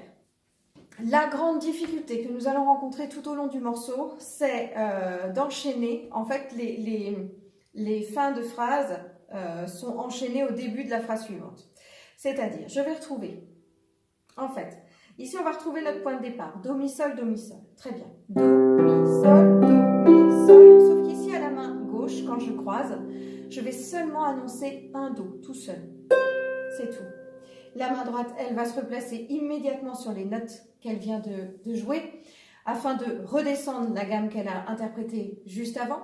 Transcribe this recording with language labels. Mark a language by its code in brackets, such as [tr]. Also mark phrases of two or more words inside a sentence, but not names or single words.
[fr] La grande difficulté que nous allons rencontrer tout au long du morceau, c'est d'enchaîner. En fait, les fins de phrases sont enchaînées au début de la phrase suivante. C'est-à-dire, je vais retrouver, en fait, ici on va retrouver notre point de départ. Do, mi, sol, do, mi, sol. Très bien. Do, mi, sol, do, mi, sol. Sauf qu'ici, à la main gauche, quand je croise, je vais seulement annoncer un Do, tout seul. C'est tout. La main droite, elle va se replacer immédiatement sur les notes qu'elle vient de jouer afin de redescendre la gamme qu'elle a interprétée juste avant.